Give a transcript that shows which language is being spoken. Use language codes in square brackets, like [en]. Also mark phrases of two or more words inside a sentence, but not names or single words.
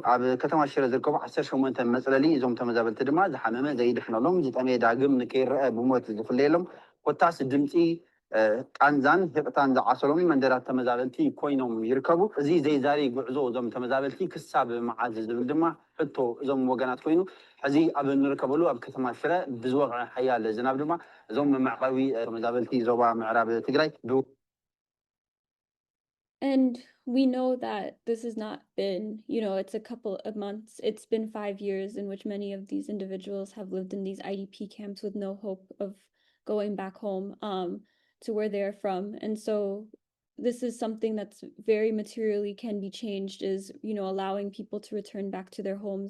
[ti] ኣብ ከተማ ሽረ ዝርከቡ 18 መፅለሊ እዞም ተመዛበልቲ ድማ ዝሓመመ ዘይድሕነሎም ዝጠመየ ዳግም ንከይረአ ብሞት ዝፍለየሎም ኮታስ ድምፂ ቃንዛን ህቕታን ዝዓሰሎም መንደራት ተመዛበልቲ ኮይኖም ይርከቡ እዚ ዘይዛሪ ጉዕዞ እዞም ተመዛበልቲ ክሳብ መዓዝ ዝብል ድማ ሕቶ እዞም ወገናት ኮይኑ ሕዚ ኣብ እንርከበሉ ኣብ ከተማ ሽረ ብዝወቕዐ ሓያል ዝናብ ድማ እዞም መዕቀቢ ተመዛበልቲ ዞባ ምዕራብ ትግራይ [en] And we know that this has not been, it's a couple of months. It's been 5 years in which many of these individuals have lived in these IDP camps with no hope of going back home to where they're from. And so this is something that's very materially can be changed, is, allowing people to return back to their homes.